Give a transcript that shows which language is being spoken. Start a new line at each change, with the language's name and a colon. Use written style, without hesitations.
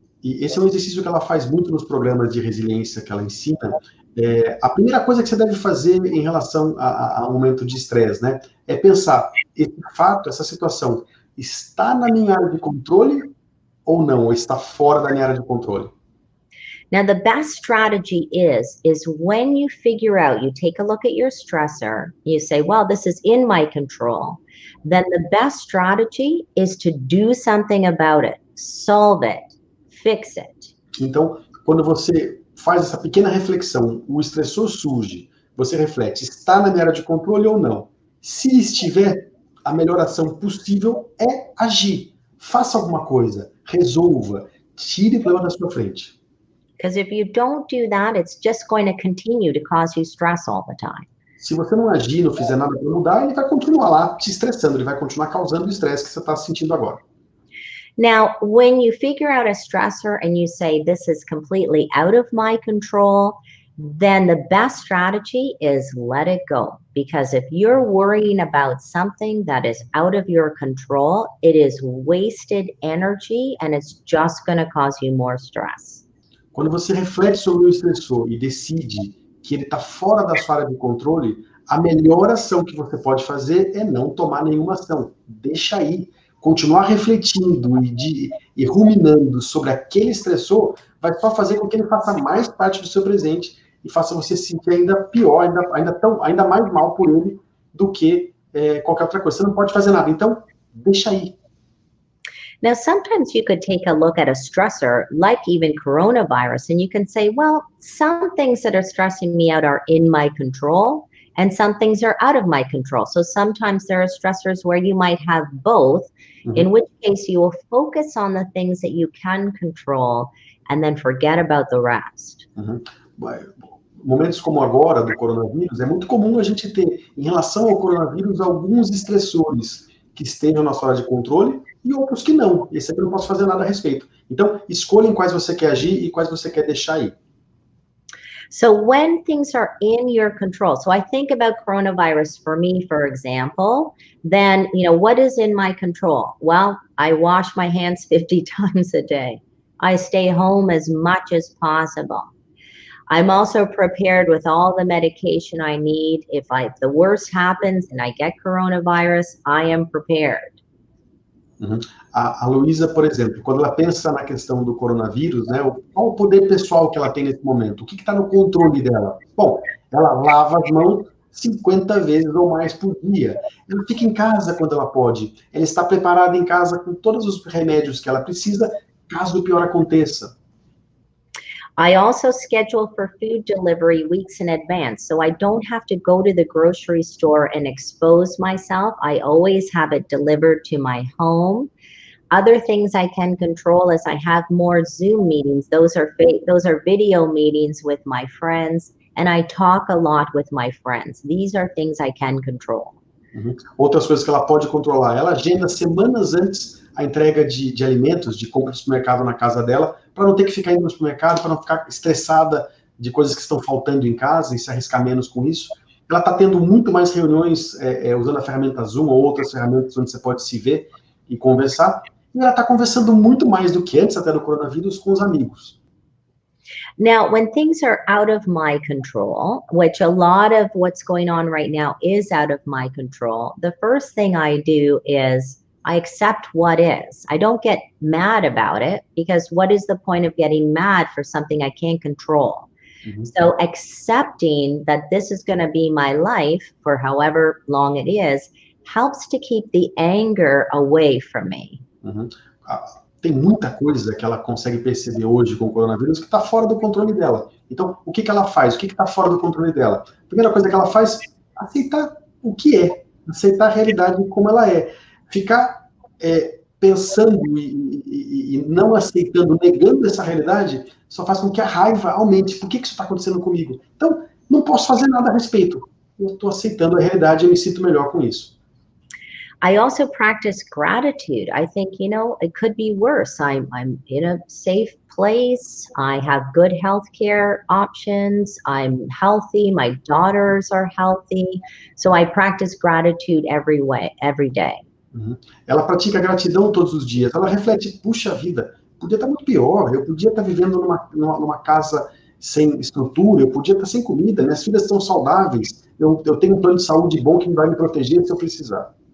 Portuguese: E esse é um exercício que ela faz muito nos programas de resiliência que ela ensina. A primeira coisa que você deve fazer em relação a um momento de estresse, né, é pensar, esse fato, essa situação, está na minha área de controle ou não? Ou está fora da minha área de controle?
English: Now, the best strategy is when you figure out, you take a look at your stressor, you say, well, this is in my control, then the best strategy is to do something about it, solve it, fix it.
Portuguese: Então, quando você faz essa pequena reflexão, o estressor surge, você reflete, está na minha área de controle ou não? Se estiver, a melhor ação possível é agir. Faça alguma coisa, resolva, tire o problema da sua frente.
English: Because if you don't do that, it's just going to continue to cause you stress all the time.
Portuguese: Se você não agir, não fizer nada para mudar, ele vai continuar lá te estressando, ele vai continuar causando o estresse que você está sentindo agora.
English: Now, when you figure out a stressor and you say, this is completely out of my control, then the best strategy is let it go. Because if you're worrying about something that is out of your control, it is wasted energy and it's just going to cause you more stress.
Portuguese: Quando você reflete sobre o estressor e decide que ele está fora da sua área de controle, a melhor ação que você pode fazer é não tomar nenhuma ação. Deixa aí. Continuar refletindo e ruminando sobre aquele estressor vai só fazer com que ele faça mais parte do seu presente e faça você se sentir ainda pior, ainda mais mal por ele do que qualquer outra coisa. Você não pode fazer nada, então deixa aí.
English: Now, sometimes you could take a look at a stressor, like even coronavirus, and you can say, well, some things that are stressing me out are in my control, and some things are out of my control. So sometimes there are stressors where you might have both, in which case you will focus on the things that you can control and then forget about the rest.
Portuguese: Momentos como agora, do coronavírus, é muito comum a gente ter, em relação ao coronavírus, alguns estressores que estejam na sua área de controle e outros que não. Esse aqui eu não posso fazer nada a respeito. Então, escolha em quais você quer agir e quais você quer deixar aí.
English: So when things are in your control, so I think about coronavirus for me, for example, then, what is in my control? Well, I wash my hands 50 times a day. I stay home as much as possible. I'm also prepared with all the medication I need. If the worst happens and I get coronavirus, I am prepared.
Portuguese: A Louisa, por exemplo, quando ela pensa na questão do coronavírus, né, qual o poder pessoal que ela tem nesse momento? O que está no controle dela? Bom, ela lava as mãos 50 vezes ou mais por dia. Ela fica em casa quando ela pode. Ela está preparada em casa com todos os remédios que ela precisa, caso o pior aconteça.
English: I also schedule for food delivery weeks in advance, so I don't have to go to the grocery store and expose myself. I always have it delivered to my home. Other things I can control is I have more Zoom meetings. Those are video meetings with my friends, and I talk a lot with my friends. These are things I can control.
Portuguese: Outras coisas que ela pode controlar. Ela agenda semanas antes a entrega de alimentos, de compra de supermercado na casa dela, para não ter que ficar indo no supermercado, para não ficar estressada de coisas que estão faltando em casa e se arriscar menos com isso. Ela está tendo muito mais reuniões usando a ferramenta Zoom ou outras ferramentas onde você pode se ver e conversar. E ela está conversando muito mais do que antes até do coronavírus com os amigos.
English: Now, when things are out of my control, which a lot of what's going on right now is out of my control, the first thing I do is I accept what is. I don't get mad about it, because what is the point of getting mad for something I can't control? So accepting that this is going to be my life for however long it is helps to keep the anger away from me.
Portuguese: Tem muita coisa que ela consegue perceber hoje com o coronavírus que está fora do controle dela. Então, o que ela faz? O que está fora do controle dela? A primeira coisa que ela faz é aceitar o que é, aceitar a realidade como ela é. Ficar pensando e não aceitando, negando essa realidade, só faz com que a raiva aumente. Por que isso está acontecendo comigo? Então, não posso fazer nada a respeito. Eu estou aceitando a realidade e me sinto melhor com isso.
English: I also practice gratitude. I think, it could be worse. I'm in a safe place. I have good healthcare options. I'm healthy. My daughters are healthy. So I practice gratitude every day.
Portuguese: Ela pratica gratidão todos os dias. Ela reflete, puxa vida, podia estar muito pior. Eu podia estar vivendo numa casa sem estrutura. Eu podia estar sem comida. Minhas filhas estão saudáveis. Eu tenho um plano de saúde bom que vai me proteger se eu precisar.